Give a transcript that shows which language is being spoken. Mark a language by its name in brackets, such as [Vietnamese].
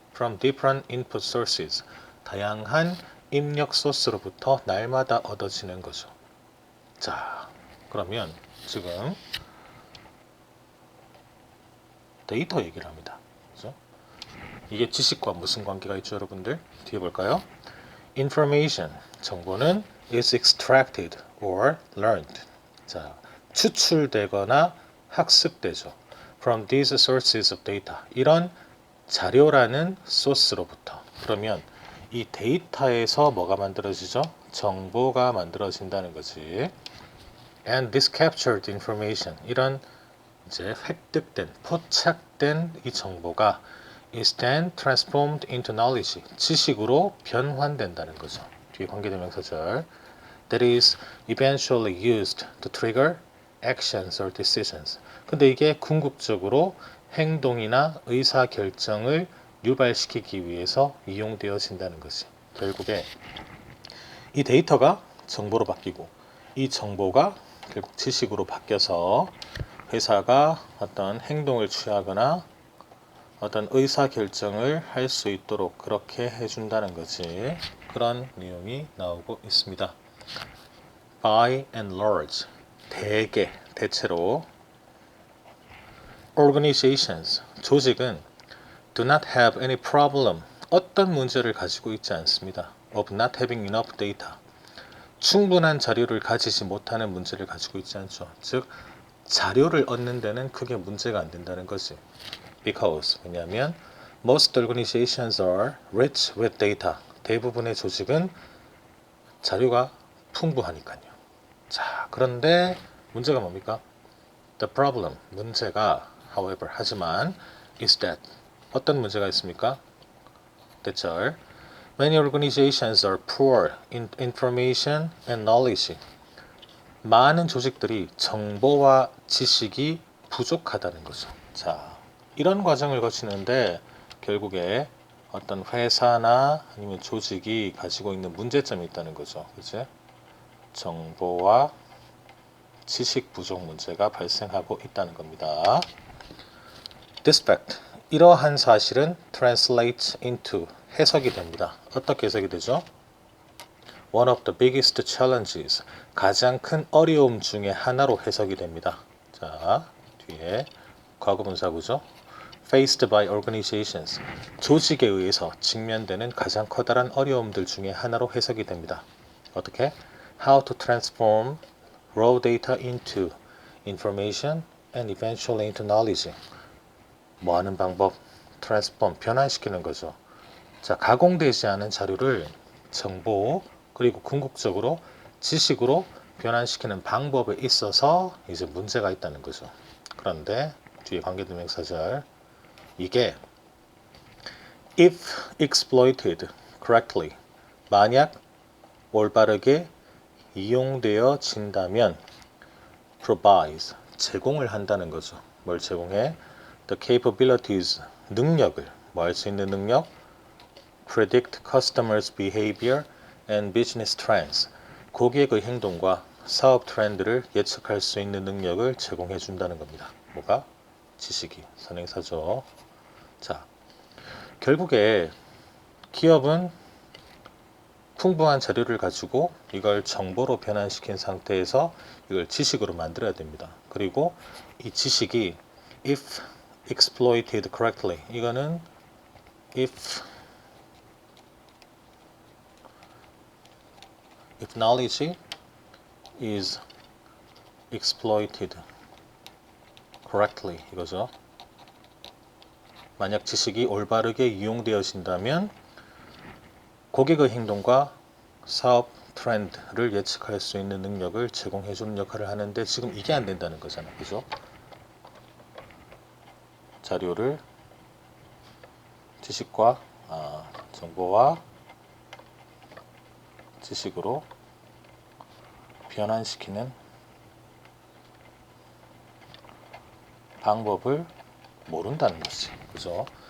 [English] from different input sources [Korean] 다양한 입력 소스로부터 날마다 얻어지는 거죠. 자, 그러면 지금 데이터 얘기를 합니다. 그죠? 이게 지식과 무슨 관계가 있죠, 여러분들? 뒤에 볼까요? [English] Information, [Korean] 정보는 [English] is extracted or learned. [Korean] 자, 추출되거나 학습되죠. [English] From these sources of data. [Korean] 이런 자료라는 소스로부터. 그러면 이 데이터에서 뭐가 만들어지죠? 정보가 만들어진다는 거지. [English] And this captured information. [Korean] 이런 이제 획득된, 포착된 이 정보가 [English] is then transformed into knowledge. [Korean] 지식으로 변환된다는 거죠. 뒤에 관계대명사절. [English] That is eventually used to trigger actions or decisions. [Korean] 근데 이게 궁극적으로 행동이나 의사 결정을 유발시키기 위해서 이용되어진다는 것이 결국에 이 데이터가 정보로 바뀌고 이 정보가 결국 지식으로 바뀌어서 회사가 어떤 행동을 취하거나 어떤 의사 결정을 할 수 있도록 그렇게 해준다는 거지. 그런 내용이 나오고 있습니다. [English] By and large, [Korean] 대개, 대체로 [English] organizations, [Korean] 조직은 [English] do not have any problem, [Korean] 어떤 문제를 가지고 있지 않습니다. [English] of not having enough data, [Korean] 충분한 자료를 가지지 못하는 문제를 가지고 있지 않죠. 즉, 자료를 얻는 데는 크게 문제가 안 된다는 거지. [English] Because, [Korean] 왜냐하면 [English] most organizations are rich with data, [Korean] 대부분의 조직은 자료가 풍부하니까요. 자, 그런데 문제가 뭡니까? [English] The problem, [Korean] 문제가 [English] however, [Korean] 하지만 [English] is that, [Korean] 어떤 문제가 있습니까? [English] 대절 Many organizations are poor in information and knowledge. [Korean] 많은 조직들이 정보와 지식이 부족하다는 거죠. 자, 이런 과정을 거치는데 결국에 어떤 회사나 아니면 조직이 가지고 있는 문제점이 있다는 거죠. 그치? 정보와 지식 부족 문제가 발생하고 있다는 겁니다. [English] This fact, [Korean] 이러한 사실은 [English] translates into, [Korean] 해석이 됩니다. 어떻게 해석이 되죠? [English] One of the biggest challenges, [Korean] 가장 큰 어려움 중에 하나로 해석이 됩니다. 자, 뒤에 과거분사구죠. [English] Faced by organizations. [Korean] 조직에 의해서 직면되는 가장 커다란 어려움들 중에 하나로 해석이 됩니다. 어떻게? [English] How to transform raw data into information and eventually into knowledge. [Korean] 뭐 하는 방법? transform, 변환시키는 거죠. 자, 가공되지 않은 자료를 정보 그리고 궁극적으로 지식으로 변환시키는 방법에 있어서 이제 문제가 있다는 거죠. 그런데 뒤에 관계대명사절 이게 [English] if exploited correctly [Korean] 만약 올바르게 이용되어진다면 provides 제공을 한다는 거죠. 뭘 제공해? [English] The capabilities [Korean] 능력을 뭐 할 수 있는 능력? [English] predict customers behavior and business trends [Korean] 고객의 행동과 사업 트렌드를 예측할 수 있는 능력을 제공해 준다는 겁니다. 뭐가? 지식이 선행사죠. 자, 결국에 기업은 풍부한 자료를 가지고 이걸 정보로 변환시킨 상태에서 이걸 지식으로 만들어야 됩니다. 그리고 이 지식이 [English] if exploited correctly [Korean] 이거는 [English] if knowledge is exploited correctly [Korean] 이거죠. 만약 지식이 올바르게 이용되어진다면 고객의 행동과 사업 트렌드를 예측할 수 있는 능력을 제공해주는 역할을 하는데 지금 이게 안 된다는 거잖아요. 그죠? 자료를 지식과 정보와 지식으로 변환시키는 방법을 모른다는 거지. 그죠?